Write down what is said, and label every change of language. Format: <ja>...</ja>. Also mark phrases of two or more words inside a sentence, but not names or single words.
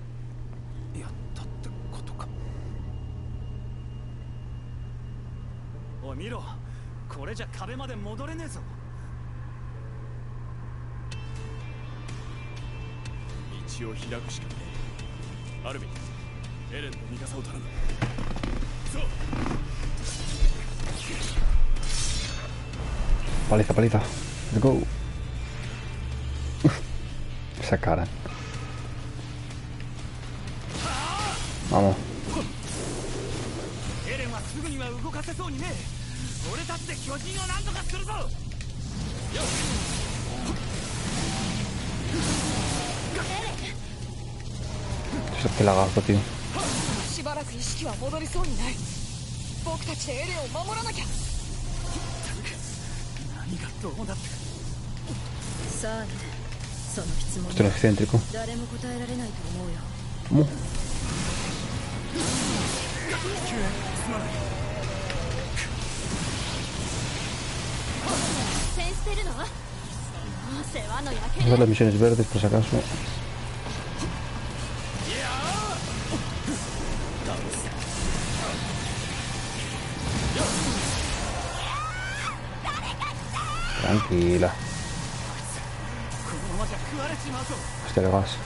<ja>おい見ろ、これじゃ壁まで戻れねえぞ。道を開くしかねえ。アルビン、エレンの味方を頼む。そう。</ja> <es>Paliza, paliza.</es> <en>Let's go.</en> <es>Esa cara. Vamos.</es> <ja>エレンはすぐには動かせそうにねえ。俺たちで巨人を何とかするぞ。よし。</ja> <es>Qué lagarto, tío.</es> <ja>しばらく意識は戻りそうにない。僕たちでエレンを守らなきゃ。何がどうなって。さあね、その質問。</ja> <es>Esto es excéntrico.</es> <ja>誰も答えられないと思うよ。</ja> <es>¿Cómo?</es> <ja>センステルの？世話の焼け</ja> <es>Vamos a las misiones verdes por si acaso. Tranquila. Hostia, el gas.</es>